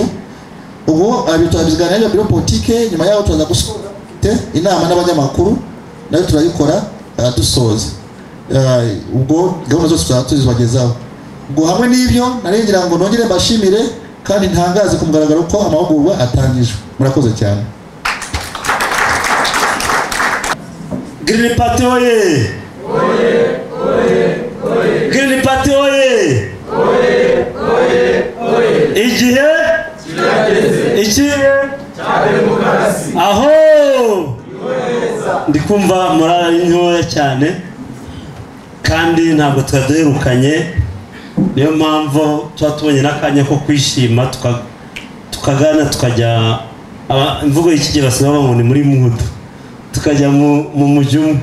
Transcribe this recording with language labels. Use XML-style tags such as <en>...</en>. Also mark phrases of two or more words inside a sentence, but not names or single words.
<rw>Ubu abitwabizigana na biro politike, nyuma yaho tuzaza gusoza inama n'abanyamakuru nayo turayikora dusoza. Ubwo gahunda zose tuzabagezaho. Ubwo hamwe n'ibyo narengira ngo nongere mbashimire kandi ntangaze ku mugaragaro ko amahugurwa atangijwe. Murakoze cyane. Green Party oye! Oye! Oye! Oye! Green Party oye! Oye! Oye! Oye! Igihe iki demokarasi aho ndikumva morale ntoya cyane kandi ntabwo twaduherukanye, niyo mpamvu twatubonye n'akanya ko kwishima tukagana tukajya imvugo y'iki gihe basaba ngo ni muri mudu tukajya mu mujyi.</rw>